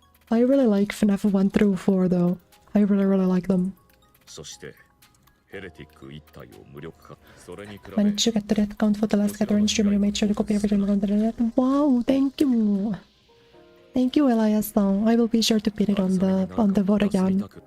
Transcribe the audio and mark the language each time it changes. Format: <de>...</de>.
<en>I really like FNAF 1 through 4 though. I really like them.</en> <ja>そしてヘレティック1体を無力化。それに比べ</ja> <en>Managed to get the death count for the last gathering streamer who made sure to copy everything around the net. Wow, thank you. Thank you, Elias. I will be sure to pin it on the VOD again.</en>